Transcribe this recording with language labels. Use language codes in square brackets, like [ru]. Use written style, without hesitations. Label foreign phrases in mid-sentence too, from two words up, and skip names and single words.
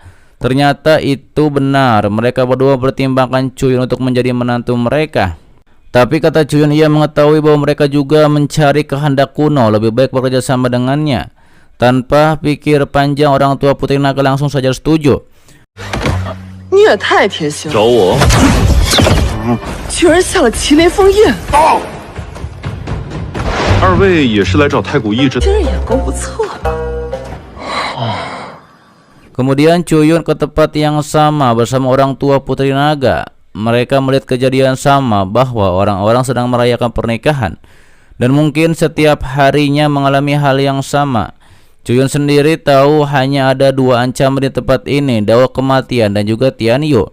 [id] Ternyata itu benar, mereka berdua bertimbangkan Cuyun untuk menjadi menantu mereka. Tapi kata Cuyun, ia mengetahui bahwa mereka juga mencari kehendak kuno, lebih baik bekerja sama dengannya. Tanpa pikir panjang, orang tua putri naga langsung saja setuju. [zh] 你也太贴心了，找我？居然下了麒麟封印，到！二位也是来找太古意志？真是眼光不错。 [id] Kemudian Cuyun ke tempat yang sama bersama orang tua putri naga. Mereka melihat kejadian sama bahwa orang-orang sedang merayakan pernikahan, dan mungkin setiap harinya mengalami hal yang sama. Cuyun sendiri tahu hanya ada dua ancaman di tempat ini, dao kematian dan juga Tianyu.